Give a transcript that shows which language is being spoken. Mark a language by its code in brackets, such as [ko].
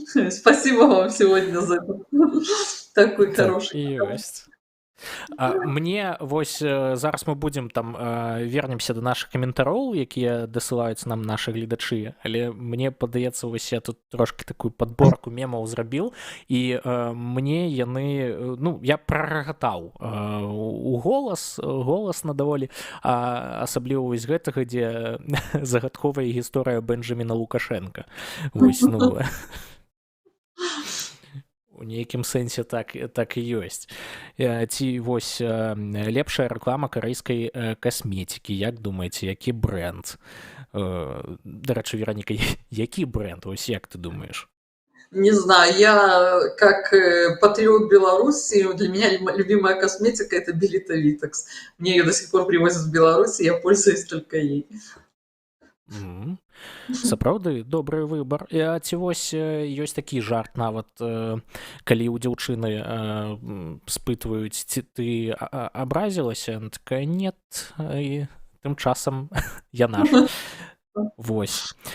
[ru] Спасибо вам сегодня за такой [be] Так [ru] хороший. [be] і ёсць. Мне вось зараз мы будзем там [ru] вернемся до наших [be] каментароў, якія дасылаюць нам нашы гледачы, але мне падаецца, вось я тут трошки такую подборку мемаў зрабіў, і мне яны, ну, я прарагатаў у голасна даволі, асабліва вось гэтага, дзе загадковая гісторыя Бенджаміна Лукашенка. Вось, ну, у нейкім сэнсе так і ёсць. Ці вось лепшая рэклама карэйскай касметыкі, як думаеце, які бренд? Дарэчы, Вероніка, які бренд, вось як ты думаешь? [ru] Не знаю, я как патриот Беларуси, для меня любимая косметика – это Белита Витекс. Мне ее до сих пор привозят в Беларусь, и я пользуюсь только ей. [be] Сапраўды добры выбар. Ці вось ёсць такі жарт нават, калі ў дзяўчыны спытваюць, ці ты абразілася, [ru] она такая нет, [be] і тым часам яна ж. Вось.